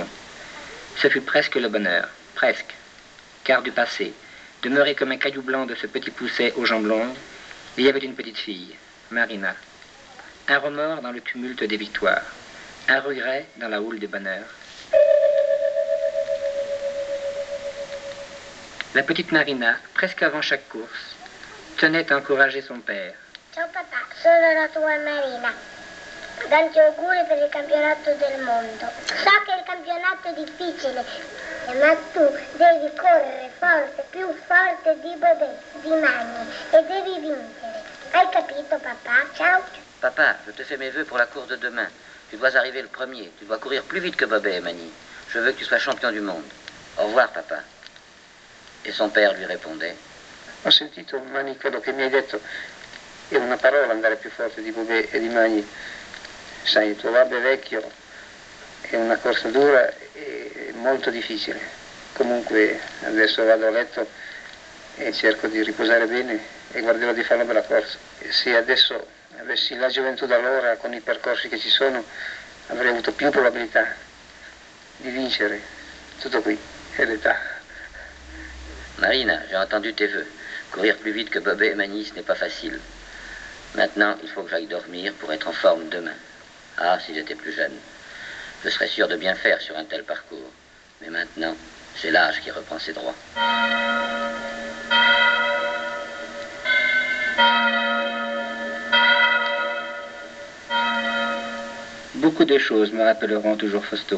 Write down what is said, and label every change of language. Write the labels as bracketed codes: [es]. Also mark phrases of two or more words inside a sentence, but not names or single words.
[fr] Ce fut presque le bonheur, presque, car du passé, demeuré comme un caillou blanc de ce petit pousset aux jambes longues, il y avait une petite fille, Marina. Un remords dans le tumulte des victoires, un regret dans la houle des bonheurs. La petite Marina, presque avant chaque course, tenait à encourager son père. [it] Ciao papà, sono la tua Marina. Tanti auguri per il campionato del mondo. So che il campionato è difficile, ma tu devi correre forte, più forte di Bobet, di Magni, e devi vincere. Hai capito papà? Ciao. [fr] Papa, je te fais mes vœux pour la course de demain. Tu dois arriver le premier. Tu dois courir plus vite que Bobet et Magny. Je veux que tu sois champion du monde. Au revoir, papa. E son père lui répondait. [it] Ho sentito Magny quello che mi hai detto è una parola andare più forte di Bobet e di Magny. Sai, il tuo babbo è vecchio, è una corsa dura e molto difficile. Comunque adesso vado a letto e cerco di riposare bene e guarderò di fare una bella corsa. E se adesso avessi la gioventù d'allora con i percorsi che ci sono, avrei avuto più probabilità di vincere. Tutto qui, è l'età. [fr] Marina, j'ai entendu tes vœux. Courir plus vite que Bobet et Magny, ce n'est pas facile. Maintenant, il faut que j'aille dormir pour être en forme demain. Ah, si j'étais plus jeune, je serais sûr de bien faire sur un tel parcours. Mais maintenant, c'est l'âge qui reprend ses droits. Beaucoup de choses me rappelleront toujours Fausto.